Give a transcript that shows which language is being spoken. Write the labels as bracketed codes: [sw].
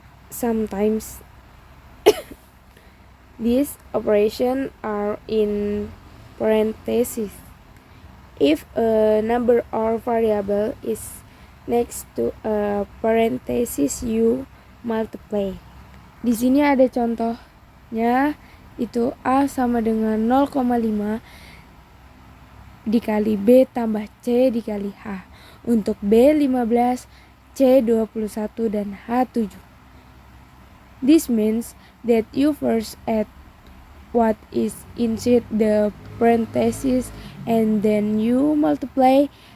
[en] Sometimes these operations are in parentheses. If a number or variable is next to a parenthesis, you multiply. [id] Di sini ada contohnya, itu A sama dengan 0,5 dikali B tambah C dikali H. Untuk B 15, C21, dan H7. [en] This means that you first add what is inside the parentheses and then you multiply.